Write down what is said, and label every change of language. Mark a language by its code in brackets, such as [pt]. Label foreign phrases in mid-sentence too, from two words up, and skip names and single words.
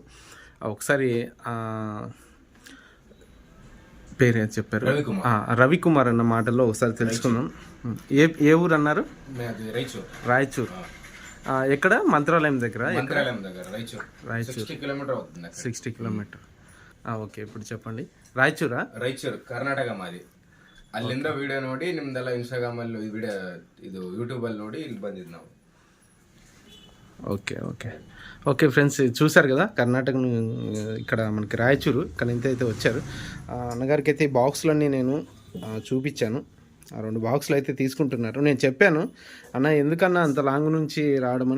[te] ఒకసారి పేరు ఏం చెప్పారు? రవికుమార్ అన్న మాటల్లో ఒకసారి తెలుసుకుందాం. ఏ ఊరు అన్నారు? రాయచూర్. ఎక్కడ? మంత్రాలయం దగ్గర. రాయచూర్ 60 కిలోమీటర్. ఓకే, ఇప్పుడు చెప్పండి. రాయచూరా? [kn] ರಾಯಚೂರು ಕರ್ನಾಟಕ ಮಾದಿ. ಅಲ್ಲಿಂದ ವಿಡಿಯೋ ನೋಡಿ ನಿಮ್ದೆಲ್ಲ ಇನ್ಸ್ಟಾಗ್ರಾಮ್ ಅಲ್ಲಿ ವಿಡಿಯೋ ಇದು ಯೂಟ್ಯೂಬ್ ಅಲ್ಲಿ ನೋಡಿ ಇಲ್ಲಿ ಬಂದಿದ್ದು ನಾವು. [en] okay friends, [te] చూసారు కదా కర్ణాటక ఇక్కడ మనకి రాయచూరు ఇక్కడ అయితే వచ్చారు. అన్నగారికి అయితే బాక్సులన్నీ నేను చూపించాను. 2 బాక్సులు అయితే తీసుకుంటున్నారు. నేను చెప్పాను అన్న ఎందుకన్నా అంత లాంగ్ నుంచి రావడమని.